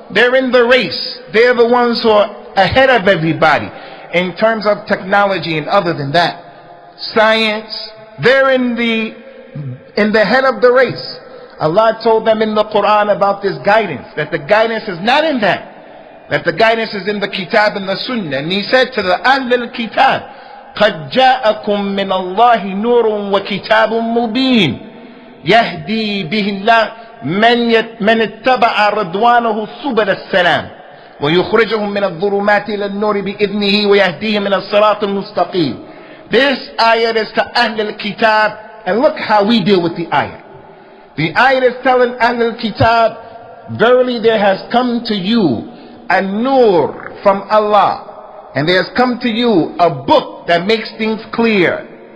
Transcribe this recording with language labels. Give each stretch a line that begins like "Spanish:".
English: They're in the race. They're the ones who are ahead of everybody in terms of technology, and other than that, science. They're in the head of the race. Allah told them in the Quran about this guidance, that the guidance is not in that. That the guidance is in the Kitab and the Sunnah. And he said to the Ahlul Kitab,
Arabic: قَدْ جَاءَكُم مِّنَ اللَّهِ نُورٌ وَكِتَابٌ مُّبِينٌ يَهْدِي بِهِ اللَّهُ مَنِ اتَّبَعَ رِضْوَانَهُ سُبُلَ السَّلَامِ وَيُخْرِجُهُم مِّنَ الظُّلُمَاتِ إِلَى النُّورِ بِإِذْنِهِ وَيَهْدِيهِم مِّنَ الصِّرَاطِ الْمُسْتَقِيمِ.
English: This ayat is to Ahlul Kitab, and look how we deal with the ayat. The ayat is telling Ahlul Kitab, verily there has come to you a nur from Allah, and there has come to you a book that makes things clear.